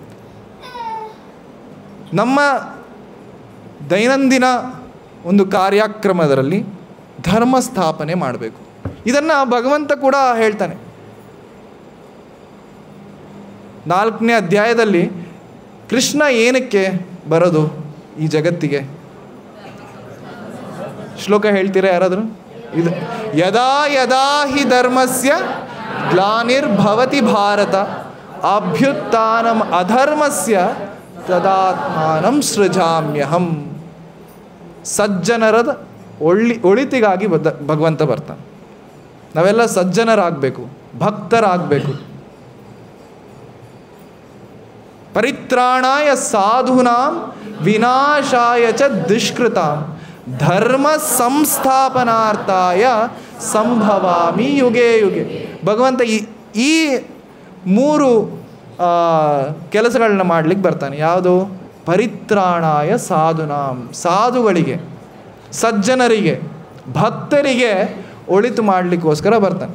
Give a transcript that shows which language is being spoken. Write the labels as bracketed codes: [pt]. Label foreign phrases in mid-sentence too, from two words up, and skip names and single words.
[kn] ನಮ್ಮ ದೈನಂದಿನ ಒಂದು ಕಾರ್ಯಕ್ರಮದಲ್ಲಿ ಧರ್ಮ ಸ್ಥಾಪನೆ ಮಾಡಬೇಕು. ಇದನ್ನು ಭಗವಂತ ಕೂಡ ಹೇಳ್ತಾನೆ. 4ನೇ ಅಧ್ಯಾಯದಲ್ಲಿ ಕೃಷ್ಣ ಏನಕ್ಕೆ ಬರೋದು ಈ ಜಗತ್ತಿಗೆ? ಶ್ಲೋಕ ಹೇಳ್ತೀರಾ ಯಾರಾದರೂ? [sa] ಇದು ಯದಾ ಯದಾ ಹಿ ಧರ್ಮಸ್ಯ ಗ್ಲಾನಿರ್ಭವತಿ ಭಾರತ ಅಭ್ಯುತ್ಥಾನಂ ಅಧರ್ಮಸ್ಯ ತದಾತ್ಮಾನಂ ಸೃಜಾಮ್ಯಹಂ. [kn] ಸಜ್ಜನರದ ಒಳಿತಿಗಾಗಿ ಭಗವಂತ ಬರ್ತಾನೆ. ನಾವೆಲ್ಲ ಸಜ್ಜನರಾಗಬೇಕು, ಭಕ್ತರಾಗಬೇಕು. [sa] ಪರಿತ್ರಾಣಾಯ ಸಾಧೂನಾಂ ವಿನಾಶಾಯ ಚ ದುಷ್ಕೃತಾಂ ಧರ್ಮ ಸಂಸ್ಥಾಪನಾರ್ಥಾಯ ಸಂಭವಾಮಿ ಯುಗೆ ಯುಗೆ. [kn] ಭಗವಂತ ಈ 3 ಕೆಲಸಗಳನ್ನ ಮಾಡಲಿಕ್ಕೆ ಬರ್ತಾನೆ. ಯಾವುದು? [sa] ಪರಿತ್ರಾಣಾಯ ಸಾಧೂನಾಂ, [kn] ಸಾಧುಗಳಿಗೆ, ಸಜ್ಜನರಿಗೆ, ಭಕ್ತರಿಗೆ ಒಳಿತು ಮಾಡಲಿಕ್ಕೋಸ್ಕರ ಬರ್ತಾನೆ.